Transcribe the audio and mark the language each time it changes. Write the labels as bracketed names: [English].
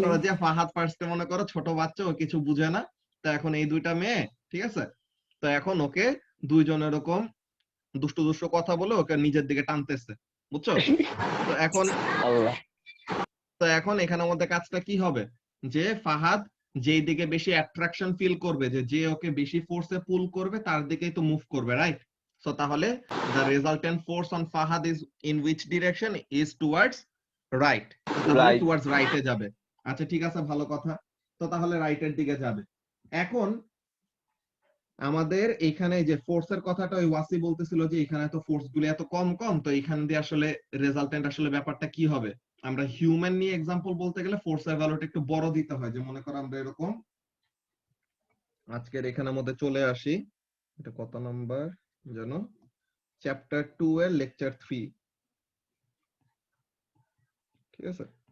[Bangla] করো যে ফাহাদ ফার্স্টে মনে করো ছোট বাচ্চা, ও কিছু বুঝে না, তো এখন এই দুইটা মেয়ে, ঠিক আছে, তো এখন ওকে দুইজন এরকম দুষ্টু দুষ্টু কথা বলে ওকে নিজের দিকে টানতেছে, বুঝছো? তো এখন আল্লাহ এখানের মধ্যে কাজটা কি হবে, যে ফাহাদ যেই দিকে বেশি অ্যাট্রাকশন ফিল করবে, যে ওকে বেশি ফোর্সে পুল করবে তার দিকেই তো মুভ করবে, রাইট? সো তাহলে [English] the resultant force on Fahad is in which direction, is towards right, তাহলে Right. towards right [Bangla] এ যাবে। আচ্ছা ঠিক আছে, ভালো কথা। তো তাহলে রাইটের দিকে যাবে। এখন আমাদের এখানে যে ফোর্সের কথাটা ওই ওয়াসি বলতেছিল, যে এখানে তো ফোর্স গুলি এত কম কম, তো এখান দিয়ে আসলে রেজাল্টেন্ট আসলে ব্যাপারটা কি হবে? আমরা হিউম্যান নিয়ে এক্সাম্পল বলতে গেলে ফোর্সের ভ্যালুটা একটু বড় দিতে হয়, যে মনে করো আমরা এরকম আজকের এখানের মধ্যে চলে আসি, এটা কত নাম্বার যেন, চ্যাপ্টার 2 এর লেকচার 3, ঠিক আছে?